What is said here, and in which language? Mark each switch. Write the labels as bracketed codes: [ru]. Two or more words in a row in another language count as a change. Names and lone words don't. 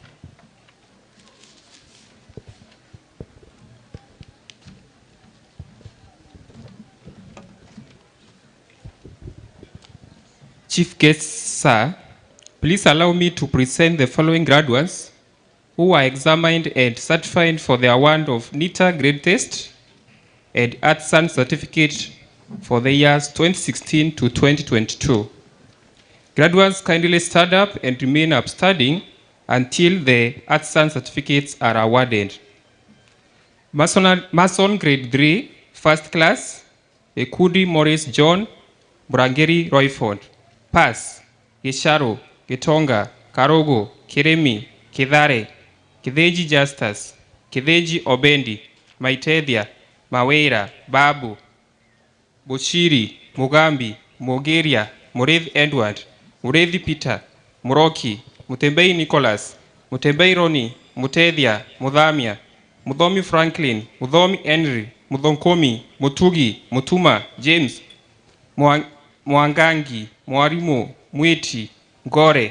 [en] Chief guests, sir, please allow me to present the following graduates who were examined and certified for the award of NITA grade test and artisan certificate for the years 2016 to 2022. Graduates, kindly stand up and remain upstanding until the artisan certificates are awarded. Mason grade 3, first class, Ekudi Morris John, Burangeri Royford. Pass, Gisharo, Gitonga, Karogo, Kiremi, Kidhare, Kideji Justus, Kideji Obendi, Maitethia, Mawera, Babu, Bushiri, Mugambi, Mogeria, Murethi Edward, Murethi Peter, Muroki, Mutembei Nicholas, Mutembei Roni, Mutethia, Mudhamia, Mudhomi Franklin, Mudhomi Henry, Mudhonkomi, Mutugi, Mutuma, James, Mwangangi, Mwarimu, Mwiti, Gore.